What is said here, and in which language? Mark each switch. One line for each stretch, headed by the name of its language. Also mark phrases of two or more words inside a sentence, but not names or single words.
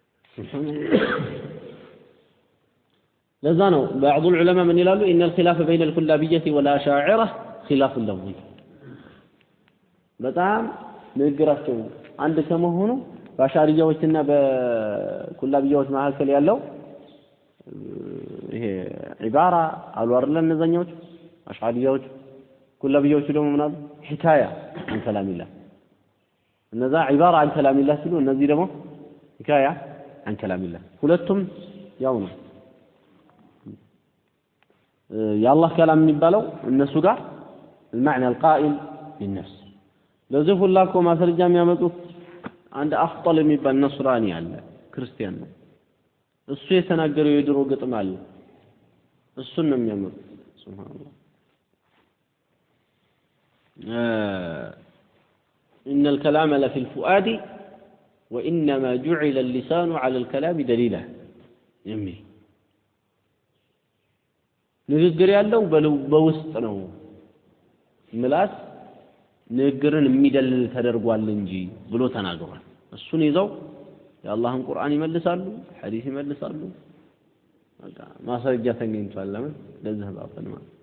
Arabic: لذا بعض العلماء من يقولوا إن الخلاف بين الكلابية والأشاعرة خلاف لفظي
Amharic: በጣም ንግግራቸው አንድ ከመሆኑ በአሻሪያዎችና በኩላቢያዎች መካከል ያለው ይሄ ዒባራ አሉ አይደል እነዛኞች አሻሪያዎች ኩላቢያዎች ደግሞ ምናምን
Arabic: حكاية عن كلام الله
Amharic: እነዛ
Arabic: عبارة عن كلام الله
Amharic: ሲሉ እነዚህ ደግሞ
Arabic: حكاية عن كلام الله
Amharic: ሁለቱም ያው ነው የአላህ كلام የሚባለው እነሱ ጋር
Arabic: المعنى القائم بالنفس
Amharic: ለዚህ ሁላ እኮ ማስረጃ የሚያመጡት አንድ አፍጠል የሚባል ነስራኒ አለ ክርስቲያን ነው እሱ የተናገረው የድሮ ግጥም አለ እሱን ነው የሚያመጡት ሱብሃንአላህ
Arabic: إن الكلام لفي الفؤاد وإنما جعل اللسان على الكلام دليلا
Amharic: يمي ንግግር ያለው በውስጥ ነው ምላስ ንግርን የሚደልል ተደርጓል እንጂ ብሎ ተናግሯል እሱን ይዘው የአላህን ቁርአን ይመልሳሉ ሐዲስ ይመልሳሉ በቃ ማስረጃ ተገኝቷል ለምን ለዚህ ባፈን ማለት